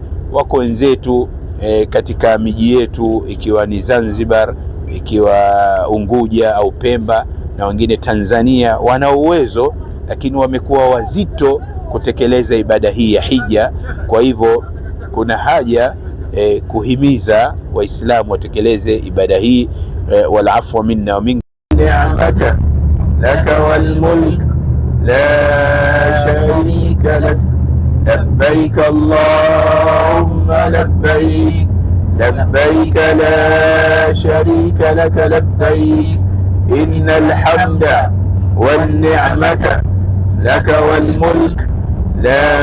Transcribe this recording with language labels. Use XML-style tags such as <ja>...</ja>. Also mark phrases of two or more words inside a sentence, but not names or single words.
<sw>Wako wenzetu katika miji yetu, ikiwa ni Zanzibar, ikiwa Unguja au Pemba, na wengine Tanzania, wana uwezo lakini wamekuwa wazito kutekeleza ibada hii ya hija. Kwa hivyo kuna haja kuhimiza Waislamu watekeleze ibada hii.</sw> <ar>والعفو منا ومنكم. نعمة لك والملك لا شريك لك لبيك اللهم لبيك لبيك لا شريك لك لبيك إن الحمد والنعمة لك والملك لا</ar>